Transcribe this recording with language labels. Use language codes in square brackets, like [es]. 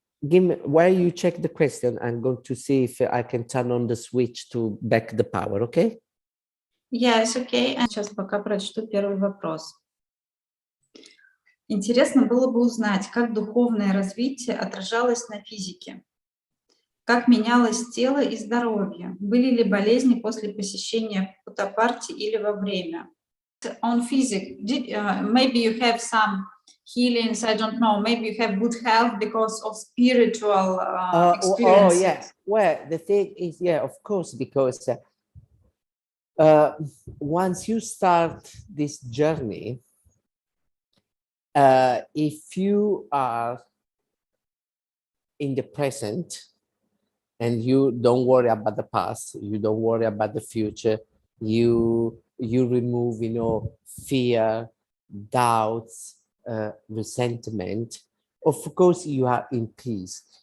[en] Give me, while you check the question, I'm going to see if I can turn on the switch to back the power, okay? Yes, okay. [ru] Сейчас пока прочту первый вопрос. Интересно было бы узнать, как духовное развитие отражалось на физике. Как менялось тело и здоровье? Были ли болезни после посещения кутапарти или во время? [en] On physics, maybe you have some healings, I don't know, maybe you have good health because of spiritual experiences. Oh, yeah. Well, the thing is, yeah, of course, because once you start this journey, if you are in the present, and you don't worry about the past, you don't worry about the future, you remove, you know, fear, doubts, resentment, of course you are in peace.